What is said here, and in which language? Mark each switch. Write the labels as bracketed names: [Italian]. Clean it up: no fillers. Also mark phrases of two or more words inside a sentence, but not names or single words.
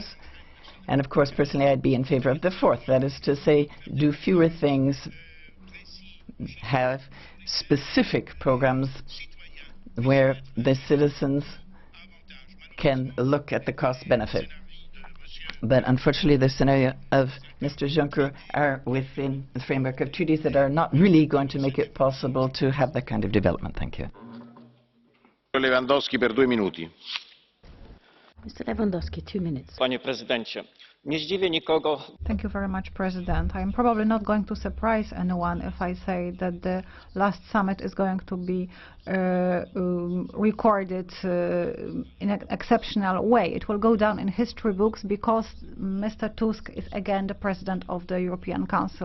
[English] And of course, personally, I'd be in favor of the 4th. That is to say, do fewer things, have specific programs where the citizens can look at the cost-benefit. But unfortunately, the scenario of Mr. Juncker are within the framework of treaties that are not really going to make it possible to have that kind of development. Thank you. [Italian] Lewandowski per 2 minuti. [English] Mr. Lewandowski, 2 minutes. [Polish] Panie prezydencie, nie zdziwię nikogo. [English] Thank you very much, President. I'm probably not going to surprise anyone if I say that the last summit is going to be recorded in an exceptional way. It will go down in history books because Mr. Tusk is again the President of the European Council.